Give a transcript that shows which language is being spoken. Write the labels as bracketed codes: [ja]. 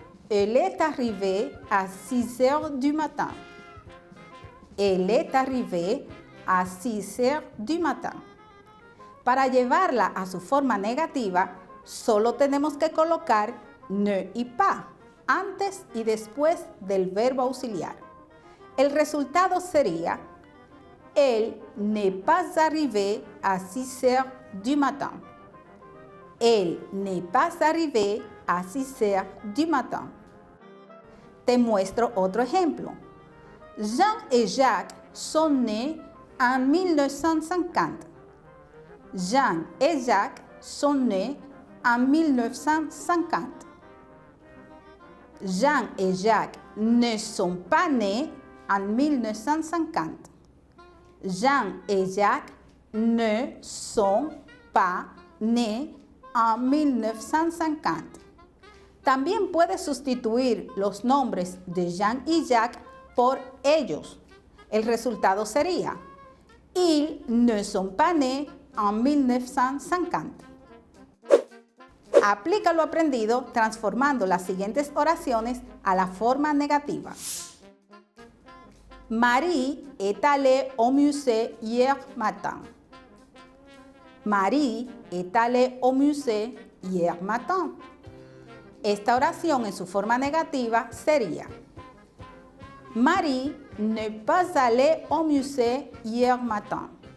[fr] Elle est arrivée à 6 heures du matin. Elle est arrivée à 6 heures du matin. [es] Para llevarla a su forma negativa, solo tenemos que colocar ne y pas antes y después del verbo auxiliar. El resultado sería [fr] elle n'est pas arrivée à 6 heures du matin. Elle n'est pas arrivée à 6 heures du matin. [es] Te muestro otro ejemplo. [fr] Jean et Jacques sont nés en 1950. Jean et Jacques sont nés en 1950. Jean et Jacques ne sont pas nés en 1950. Jean et Jacques ne sont pas nés en 1950. [es] También puedes sustituir los nombres de Jean y Jacques por ellos. El resultado sería [fr] ils ne sont pas nés en 1950. [es] Aplica lo aprendido transformando las siguientes oraciones a la forma negativa. [fr] Marie est allée au musée hier matin. Marie est allée au musée hier matin. [es] Esta oración en su forma negativa sería [fr] Marie n'est pas allée au musée hier matin.